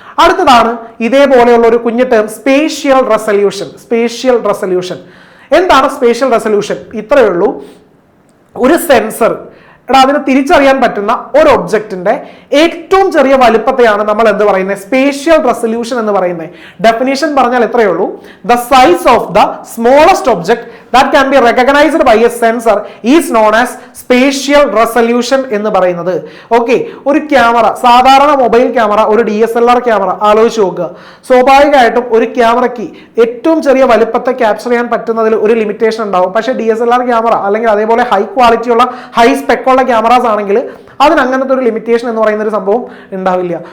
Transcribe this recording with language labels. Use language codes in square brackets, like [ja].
[ml] അടുത്തതാണ് ഇതേപോലെയുള്ള ഒരു കുഞ്ഞു ടേം സ്പേഷ്യൽ റെസല്യൂഷൻ. എന്താണ് സ്പേഷ്യൽ റെസല്യൂഷൻ? ഇത്രയേ ഉള്ളൂ. ഒരു സെൻസർ അതിന് തിരിച്ചറിയാൻ പറ്റുന്ന ഒരു ഒബ്ജക്റ്റിന്റെ ഏറ്റവും ചെറിയ വലുപ്പത്തെയാണ് നമ്മൾ എന്ത് പറയുന്നത്? സ്പേഷ്യൽ റെസല്യൂഷൻ എന്ന് പറയുന്നത്. ഡെഫിനിഷൻ പറഞ്ഞാൽ എത്രയേ ഉള്ളൂ. [en] the size of the smallest object that can be recognized by a sensor is known as spatial resolution [ml] എന്ന് പറയുന്നത്. ഓക്കെ, ഒരു ക്യാമറ, സാധാരണ മൊബൈൽ ക്യാമറ, ഒരു DSLR ക്യാമറ ആലോചിച്ച് നോക്കുക. സ്വാഭാവികമായിട്ടും ഒരു ക്യാമറയ്ക്ക് ഏറ്റവും ചെറിയ വലുപ്പത്തെ ക്യാപ്ചർ ചെയ്യാൻ പറ്റുന്നതിൽ ഒരു ലിമിറ്റേഷൻ ഉണ്ടാവും. പക്ഷേ DSLR ക്യാമറ അല്ലെങ്കിൽ അതേപോലെ ഹൈ ക്വാളിറ്റിയുള്ള ഹൈ സ്പെക്കുള്ള ക്യാമറാസ് ആണെങ്കിൽ അതിന് അങ്ങനത്തെ ഒരു ലിമിറ്റേഷൻ എന്ന് പറയുന്ന ഒരു സംഭവം ഉണ്ടാവില്ല.